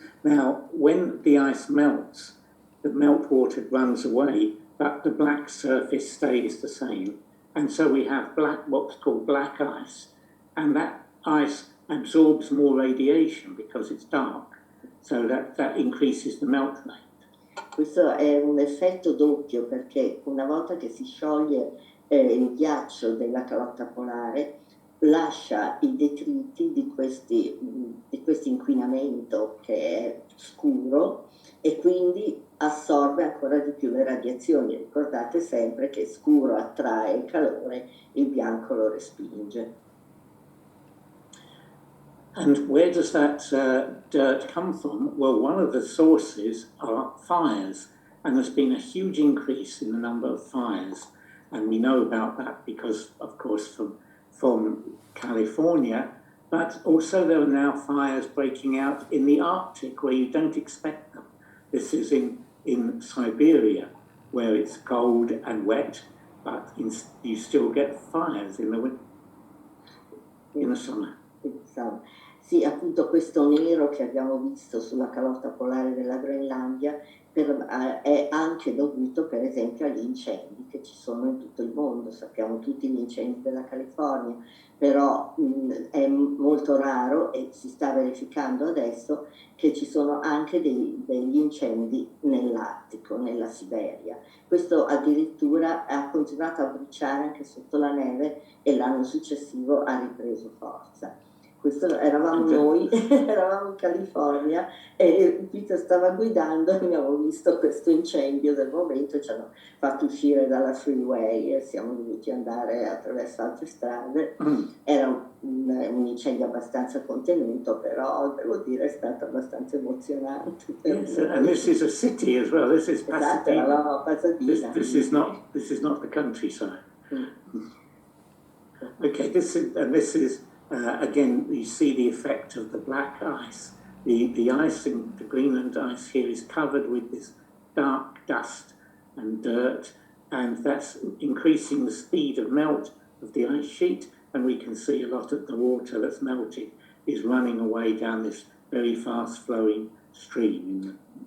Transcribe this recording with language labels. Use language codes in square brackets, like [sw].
[en] Now, when the ice melts, the meltwater runs away, but the black surface stays the same. And so we have what's called black ice, and that ice absorbs more radiation because it's dark. So that increases the melt rate. [it] Questo è un effetto doppio, perché una volta che si scioglie il ghiaccio della calotta polare, lascia i detriti di questo inquinamento che è scuro e quindi assorbe ancora di più le radiazioni. Ricordate sempre che scuro attrae il calore, il bianco lo respinge. [en] And where does that dirt come from? Well, one of the sources are fires, and there's been a huge increase in the number of fires, and we know about that because, of course, from California, but also there are now fires breaking out in the Arctic where you don't expect them. This is in Siberia, where it's cold and wet, but you still get fires in the summer. [it] Sì, appunto questo nero che abbiamo visto sulla calotta polare della Groenlandia è anche dovuto per esempio agli incendi che ci sono in tutto il mondo. Sappiamo tutti gli incendi della California, però è molto raro e si sta verificando adesso che ci sono anche degli incendi nell'Artico, nella Siberia. Questo addirittura ha continuato a bruciare anche sotto la neve e l'anno successivo ha ripreso forza. Questo eravamo noi, eravamo in California e Peter stava guidando e abbiamo visto questo incendio del momento e ci hanno fatto uscire dalla freeway e siamo dovuti andare attraverso altre strade. Era un incendio abbastanza contenuto, però devo dire è stato abbastanza emozionante. [en] Yes, and this is a city as well. This is Pasadena. [it] Esatto, Pasadena. [en] This is not the countryside. Okay, this is again, you see the effect of the black ice. The ice in the Greenland ice here is covered with this dark dust and dirt, and that's increasing the speed of melt of the ice sheet, and we can see a lot of the water that's melted is running away down this very fast-flowing stream.